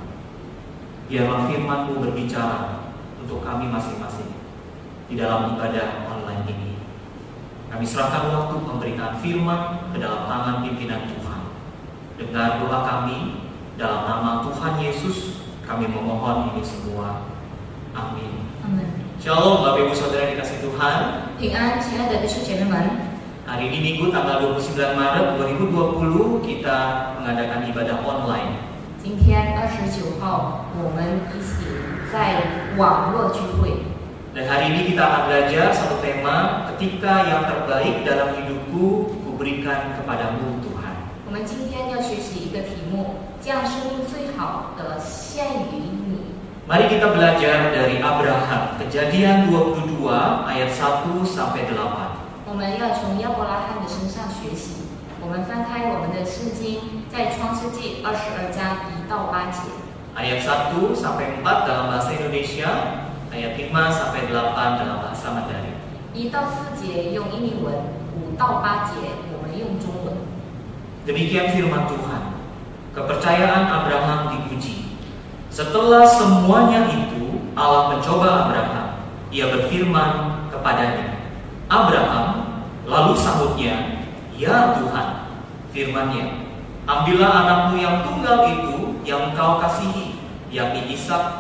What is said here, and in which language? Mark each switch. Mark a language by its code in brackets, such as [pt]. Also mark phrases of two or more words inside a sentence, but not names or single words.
[id] Biarlah firman-Mu berbicara untuk kami masing-masing di dalam ibadah online ini. Kami serahkan waktu memberikan firman ke dalam tangan pimpinan Tuhan. Dengar doa kami dalam nama Tuhan Yesus, kami memohon ini semua. Amin. Amin。 Shalom Bapak Ibu Saudara dikasih Tuhan. [zh] 平安，亲爱的弟兄姐妹们， [id] Hari ini Minggu tanggal 29 Maret 2020 kita mengadakan ibadah online. [zh] 今天29号，我们一起在网络聚会。 [id] Dan hari ini kita akan belajar satu tema, ketika yang terbaik dalam hidupku kuberikan kepadamu Tuhan. [zh] 我们今天要学习一个题目，将生命最好的献于你。 [id] Mari kita belajar dari Abraham, Kejadian 22 ayat 1 sampai 8. [zh] 我们要从亚伯拉罕的身上学习。我们翻开我们的圣经，在创世纪22章1到8节。 [id] Ayat 1 sampai 4 dalam bahasa Indonesia, ayat 5 sampai 8 dalam bahasa Mandarin. [zh] 1到4节用英文，5到8节我们用中文。 [id] Demikian firman Tuhan. Kepercayaan Abraham dipuji. Setelah semuanya itu, Allah mencoba Abraham. Ia berfirman kepadanya, Abraham, lalu sahutnya, ya Tuhan. Firman-Nya, ambillah anakmu yang tunggal itu yang engkau kasihi, yakni Ishak.